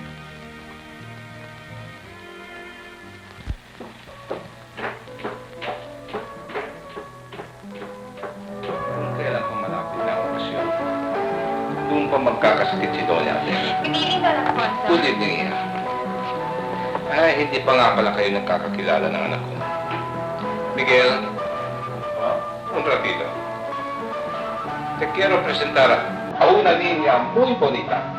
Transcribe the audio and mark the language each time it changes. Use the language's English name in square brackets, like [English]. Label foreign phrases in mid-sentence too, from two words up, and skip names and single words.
[Filipino] Kung kailan pa malapit na ang okasyon, doon pa magkakasakit si Doña Adela. Piniling ka lang, Alfonso. [English] Good evening, Ina. [Filipino] Ay, hindi pa nga pala kayo nagkakakilala ng anak ko. [Spanish] Miguel, un ratito. Te quiero presentar a una niña muy bonita.